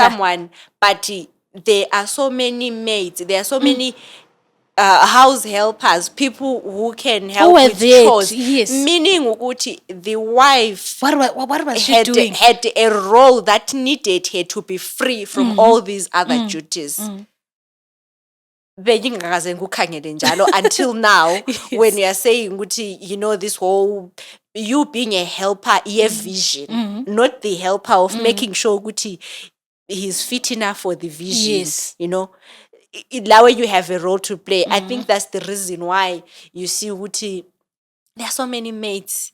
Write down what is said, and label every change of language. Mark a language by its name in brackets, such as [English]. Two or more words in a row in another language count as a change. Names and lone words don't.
[English] someone, but there are so many maids. There are so many house helpers, people who can help were with there, chores. yes. Meaning, ukuthi, the wife What was she doing? had a role that needed her to be free from all these other duties. [North Ndebele] Bengingakaze ngikukhangele njalo [English] until now. When you are saying ukuthi, this whole you being a helper, vision, not the helper of making sure ukuthi he's fit enough for the vision. Yes. Now you have a role to play. I think that's the reason why you see ukuthi there are so many maids.